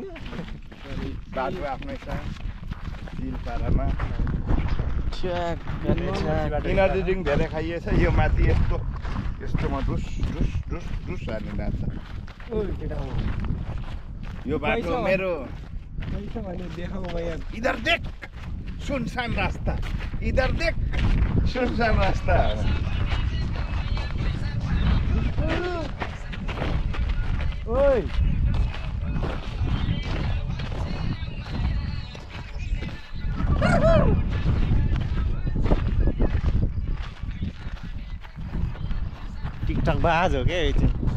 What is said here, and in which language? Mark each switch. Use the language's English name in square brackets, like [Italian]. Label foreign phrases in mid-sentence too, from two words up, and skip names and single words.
[Nepali] बाटो आफ्नै छ दिलपारामा इनर्जी ड्रिङ्क धेरै खाइएछ। यो माथि यस्तो यस्तोमा डुस डुस डुस डुस हाल्ने नाच्छ। यो बाटो मेरो [Hindi] इधर देख सुनसान रास्ता, इधर देख सुनसान रास्ता। ओइ [Nepali] टिकटक बाज हो क्या यो चाहिँ।